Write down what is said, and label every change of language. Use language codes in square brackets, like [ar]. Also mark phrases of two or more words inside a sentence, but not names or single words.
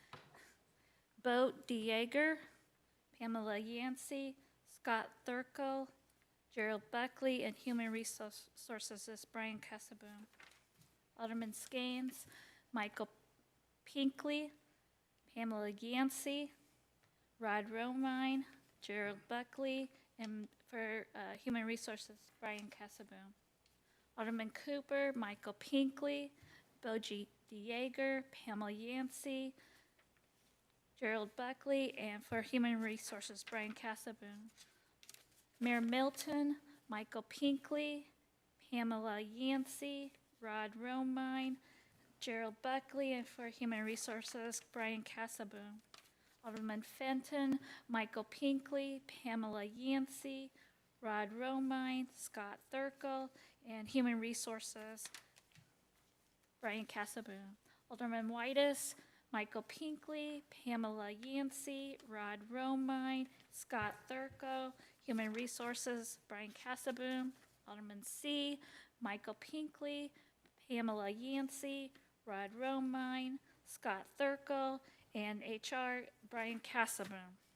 [en] Bo DeYager, Pamela Yancey, Scott Thurkel, Gerald Buckley, and Human Resources is Brian Casaboom. Alderman Skanes, Michael Pinkley, Pamela Yancey, Rod Romine, Gerald Buckley, and for Human Resources, Brian Casaboom. Alderman Cooper, Michael Pinkley, Boji DeYager, Pamela Yancey, Gerald Buckley, and for Human Resources, Brian Casaboom. Mayor Milton, Michael Pinkley, Pamela Yancey, Rod Romine, Gerald Buckley, and for Human Resources, Brian Casaboom. Alderman Fenton, Michael Pinkley, Pamela Yancey, Rod Romine, Scott Thurkel, and Human Resources, Brian Casaboom. Alderman Whitus, Michael Pinkley, Pamela Yancey, Rod Romine, Scott Thurkel, Human Resources, Brian Casaboom. Alderman C, Michael Pinkley, Pamela Yancey, Rod Romine, Scott Thurkel, and HR, Brian Casaboom.